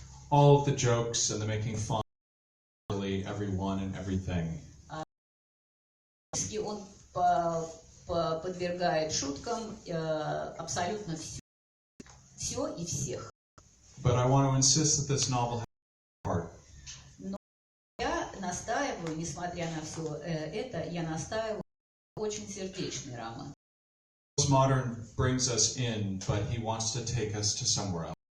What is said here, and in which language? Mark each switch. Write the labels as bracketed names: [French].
[English] All of the jokes and the making fun of everyone and everything. [Russian] Он подвергает шуткам абсолютно все и всех. [English] But I want to insist that this novel has a heart. [Russian] Но я настаиваю, несмотря на все это, я настаиваю очень сердечный роман. [English] postmodern brings us in, but he wants to take us to somewhere else.